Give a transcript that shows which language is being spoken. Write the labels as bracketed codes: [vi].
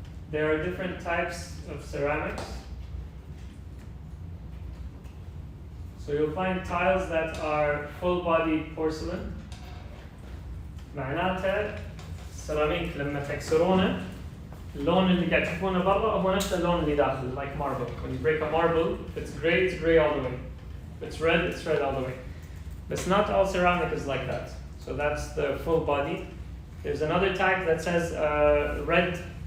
[en] There are different types of ceramics. So you'll find tiles that are full-body porcelain. [ar] معناتها السيراميك لما تكسرونه اللون اللي قاعد تشوفونه برا هو نفس اللون اللي داخل, [en] like marble. When you break a marble, if it's gray all the way. If it's red all the way. But not all ceramic is like that. So that's the full body. There's another type that says red.